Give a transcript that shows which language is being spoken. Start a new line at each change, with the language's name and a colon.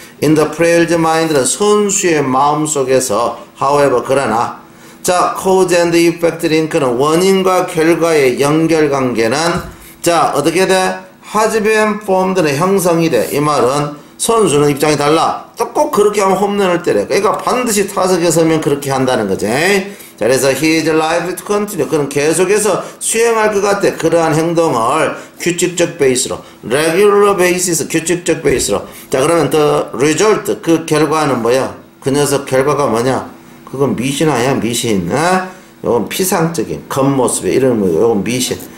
Korean: In the player's mind 는 선수의 마음속에서 however 그러나 자 cause and effect 링크는 원인과 결과의 연결관계는 자 어떻게 돼? has been formed 는 형성이 돼. 이 말은 선수는 입장이 달라. 또 꼭 그렇게 하면 홈런을 때려. 그러니까 반드시 타석에 서면 그렇게 한다는 거지.
English: 자, 그래서 he is liable to continue.
Korean: 그는 계속해서 수행할 것 같아. 그러한 행동을 규칙적 베이스로, regular basis, 규칙적 베이스로. 자, 그러면 the result, 그 결과는 뭐야? 그 녀석 결과가 뭐냐? 그건 미신 아니야, 미신. 요건 피상적인 겉모습에 이런 거, 요건 미신.